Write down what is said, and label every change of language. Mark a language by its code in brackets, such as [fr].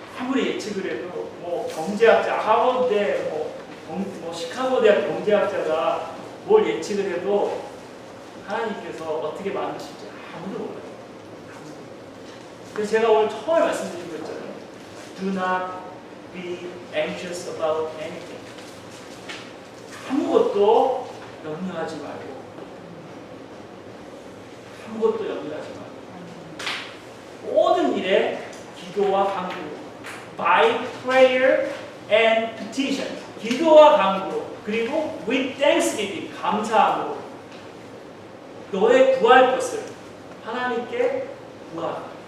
[ko] 아무리 예측을 해도 뭐 경제학자 하버드대 뭐 시카고 대학 경제학자가 뭘 예측을 해도 하나님께서 어떻게 만드실지 아무도 몰라요. 그래서 제가 오늘 처음에 말씀드린 거 있잖아요. [en] Do not be anxious about anything. [ko] 아무것도 염려하지 말고 아무것도 염려하지 말고 모든 일에 기도와 간구 [en] by prayer and petition [ko] 기도와 간구로 그리고 [en] with thanksgiving [ko] 감사함으로 너의 구할 것을 하나님께 구하라.